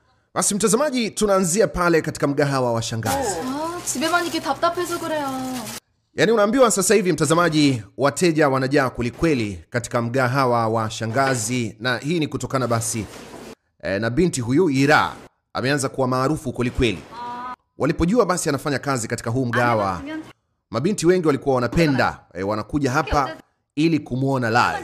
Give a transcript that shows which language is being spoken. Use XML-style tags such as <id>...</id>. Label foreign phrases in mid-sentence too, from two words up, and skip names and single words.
<sw>Basi mtazamaji, tunaanzia pale katika mgahawa wa shangazi.</sw> <ko>집에만 이렇게 답답해서 그래요.</ko> <sw>Yaani unaambiwa sasa hivi mtazamaji, wateja wanajaa kulikweli katika mgahawa wa shangazi, na hii ni kutokana basi na binti huyu Ira ameanza kuwa maarufu kulikweli. Walipojua basi anafanya kazi katika huu mgahawa, mabinti wengi walikuwa wanapenda wanakuja hapa ili kumuona live.</sw>